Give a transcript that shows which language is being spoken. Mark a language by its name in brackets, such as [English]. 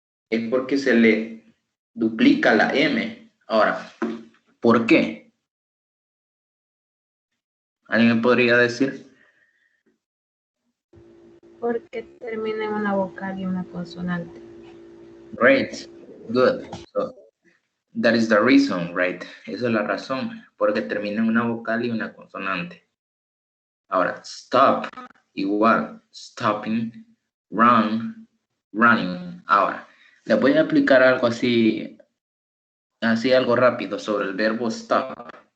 [Spanish] Es porque se le duplica la M. Ahora, ¿por qué? ¿Alguien me podría decir? Porque termina en una vocal y una consonante. [English] Great, good. So, that is the reason, right? [Spanish] Esa es la razón, porque termina en una vocal y una consonante. Ahora, stop, igual, stopping, run, running. Ahora, les voy a aplicar algo así algo rápido sobre el verbo stop.